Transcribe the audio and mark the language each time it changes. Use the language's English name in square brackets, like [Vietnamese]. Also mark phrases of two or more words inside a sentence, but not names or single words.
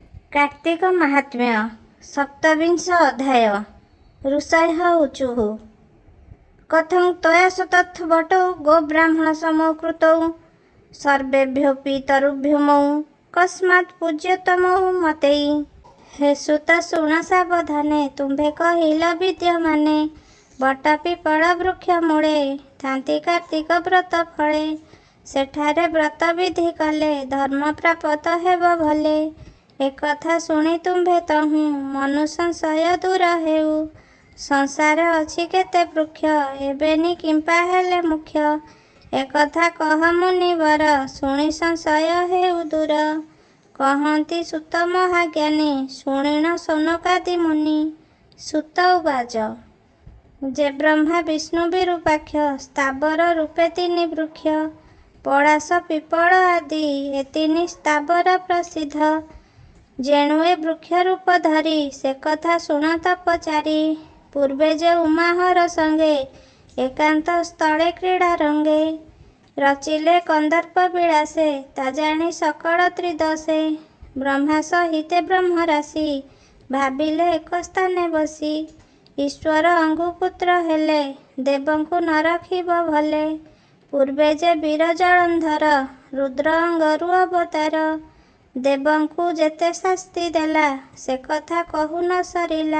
[Sanskrit] कार्तिक महात्म्य सप्तविंश अध्याय ऋषयः ऊचुः कथं त्वया शतत्वटौ गोब्राह्मण समौ कृतौ सर्वेभ्योऽपि तरुभ्योमौ कस्मात् पूज्यतमौ मते। [Odia] ହେ ସୁତ ଶୁଣ ସାବଧାନେ ତୁମ୍ଭେ କହିଲ ବିଦ୍ୟମାନେ ବଟ ପିପଳ ବୃକ୍ଷ ମୂଳେ ଥାନ୍ତି କାର୍ତ୍ତିକ ବ୍ରତ ଫଳେ। ସେଠାରେ ବ୍ରତ ବିଧି କଲେ ଧର୍ମ ପ୍ରାପ୍ତ ହେବ ଭଲେ। ଏକଥା ଶୁଣି ତୁମ୍ଭେ ତହୁ ମନୁ ସଂଶୟ ଦୂର ହେଉ। ସଂସାର ଅଛି କେତେ ବୃକ୍ଷ ଏବେନି କିମ୍ପା ହେଲେ ମୁଖ୍ୟ। ଏକଥା କହ ମୁନିବର ଶୁଣି ସଂଶୟ ହେଉ ଦୂର। କହତି ସୁତ ମହାଜ୍ଞାନୀ ଶୁଣିଣ ଶୌନକାଦି ମୁନି। ସୁତ ଉବାଚ ଯେ ବ୍ରହ୍ମା ବିଷ୍ଣୁ ବିରୂପାକ୍ଷ ସ୍ଥାବର ରୂପେ ତିନି ବୃକ୍ଷ ପଳାଶ ପିପଳ ଆଦି ଏ ତିନି ସ୍ଥାବର ପ୍ରସିଦ୍ଧ। ଯେଣୁ ଏ ବୃକ୍ଷ ରୂପ ଧରି ସେ କଥା ଶୁଣ ତପଚାରୀ। ପୂର୍ବେ ଯେ ଉମାହର ସଙ୍ଗେ ଏକାନ୍ତ ସ୍ଥଳେ କ୍ରୀଡ଼ା ରଙ୍ଗେ ରଚିଲେ କନ୍ଦର୍ପ ବିଳାସେ ତା ଜାଣି ସକଳ ତ୍ରିଦଶେ। ବ୍ରହ୍ମା ସହିତେ ବ୍ରହ୍ମରାଶି ଭାବିଲେ ଏକ ସ୍ଥାନେ ବସି। ଈଶ୍ୱର ଅଙ୍ଗୁପୁତ୍ର ହେଲେ ଦେବଙ୍କୁ ନ ରଖିବ ଭଲେ। ପୂର୍ବେ ଯେ ବୀର ଜଳନ୍ଧର ରୁଦ୍ର ଅଙ୍ଗରୁ ଅବତାର ଦେବଙ୍କୁ ଯେତେ ଶାସ୍ତି ଦେଲା ସେ କଥା କହୁ ନ ସରିଲା।